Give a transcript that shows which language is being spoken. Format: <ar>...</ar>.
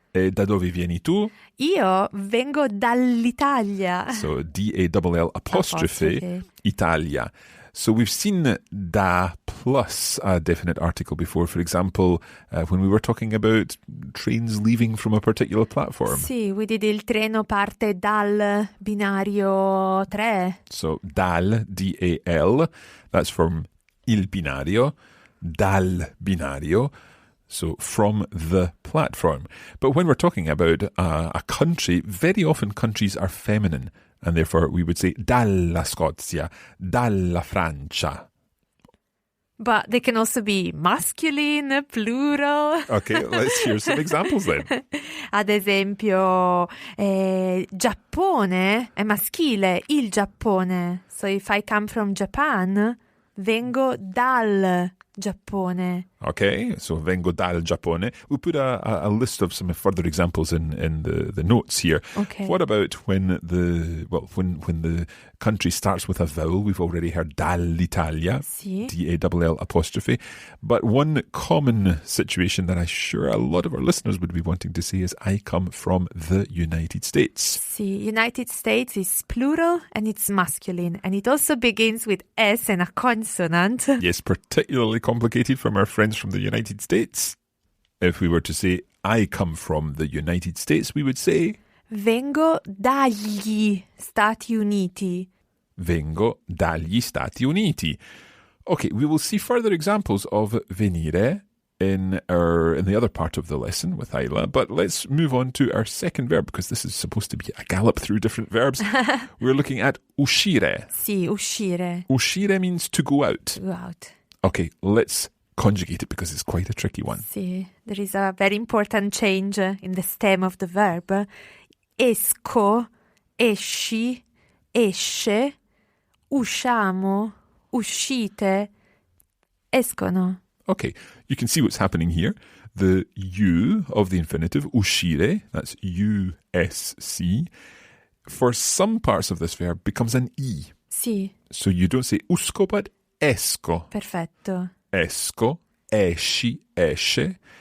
<it>E da dove vieni tu? Io vengo dall'Italia.</it> <en>So D-A-L-L apostrophe Italia. So we've seen da plus a definite article before. For example, when we were talking about trains leaving from a particular platform.</en> <it>Sì,</it> <en>we did</en> <it>il treno parte dal binario 3.</it> <en>So dal, D-A-L, that's from il binario, dal binario. So from the platform. But when we're talking about a country, very often countries are feminine. And therefore we would say</en> <it>dalla Scozia, dalla Francia.</it> <en>But they can also be masculine, plural. Okay, let's hear some examples then.</en> <it>Ad esempio, Giappone è maschile, il Giappone.</it> <en>So if I come from Japan,</en> <it>vengo dal Giappone. Okay, so vengo dal Giappone.</it> <en>We'll put a list of some further examples in the notes here. Okay. What about when the country starts with a vowel? We've already heard dall'Italia,</en> <it>Sì.</it> <en>D-A-L-L apostrophe. But one common situation that I'm sure a lot of our listeners would be wanting to say is I come from the United States. Sì, United States is plural and it's masculine. And it also begins with S and a consonant. Yes, particularly complicated from our friends from the United States. If we were to say, I come from the United States, we would say...</en> <it>Vengo dagli Stati Uniti. Vengo dagli Stati Uniti.</it> <en>Okay, we will see further examples of venire in the other part of the lesson with Isla, but let's move on to our second verb, because this is supposed to be a gallop through different verbs. We're looking at uscire.</en> <it>Sì, uscire.</it> <en>Uscire means to go out. Go out. Okay, let's conjugate it because it's quite a tricky one. Sì, there is a very important change in the stem of the verb.</en> <it>Esco, esci, esce, usciamo, uscite, escono.</it> <en>Okay, you can see what's happening here. The U of the infinitive, uscire, that's U-S-C, for some parts of this verb becomes an E.</en> <it>Sì.</it> <en>So you don't say usco, but esco.</en> <it>Perfetto. Esco, esci, esce.</it>